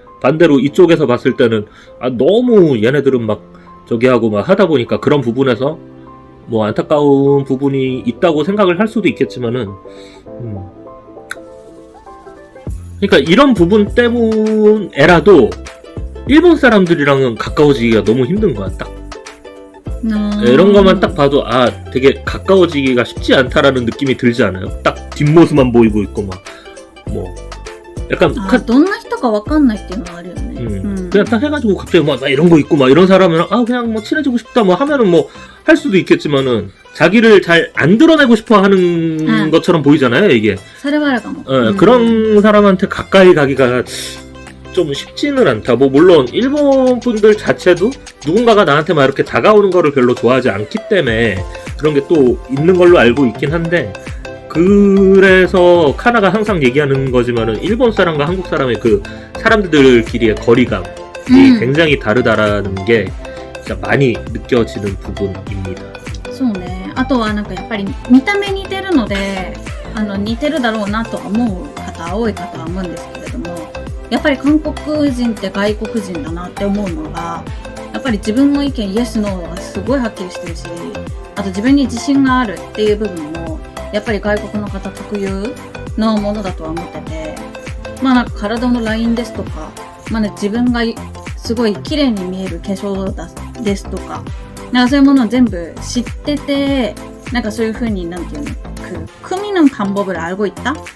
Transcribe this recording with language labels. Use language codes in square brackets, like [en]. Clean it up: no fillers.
[ko] 반대로 이쪽에서 봤을 때는 너무 얘네들은 막 저기 하고 막 하다 보니까 그런 부분에서 뭐 안타까운 부분이 있다고 생각을 할 수도 있겠지만은 그러니까 이런 부분 때문에라도 일본 사람들이랑은 가까워지기가 너무 힘든 거야. 딱 이런 것만 딱 봐도 되게 가까워지기가 쉽지 않다라는 느낌이 들지 않아요? 딱 뒷모습만 보이고 있고 막 뭐 약간 [ja] どんな人かわかんないっていうのはあるよね。 [ko] 그냥 딱 해가지고 갑자기 막 이런 거 있고 막 이런 사람은 그냥 뭐 친해지고 싶다 뭐 하면은 뭐 할 수도 있겠지만은 자기를 잘 안 드러내고 싶어 하는 것처럼 보이잖아요 이게. 그런 사람한테 가까이 가기가 좀 쉽지는 않다. 뭐 물론 일본 분들 자체도 누군가가 나한테 막 이렇게 다가오는 거를 별로 좋아하지 않기 때문에 그런 게 또 있는 걸로 알고 있긴 한데 그래서 카나가 항상 얘기하는 거지만은 일본 사람과 한국 사람의 그 사람들끼리의 거리감이 굉장히 다르다라는 게 진짜 많이 느껴지는 부분입니다. [ja] そうね。あとはなんかやっぱり見た目似てるので、似てるだろうなとは思う方多いかとは思うんですけれども、やっぱり韓国人って外国人だなって思うのが、やっぱり自分の意見イエスノーはすごいはっきりしてるし、あと自分に自信があるっていう部分もやっぱり外国の方特有のものだとは思ってて、なんか体のラインですとか、自分がすごい綺麗に見える化粧ですとか、なんかそういうものを全部知ってて、なんかそういう風になんていうの、組の [ko] 방법을 알고 있다?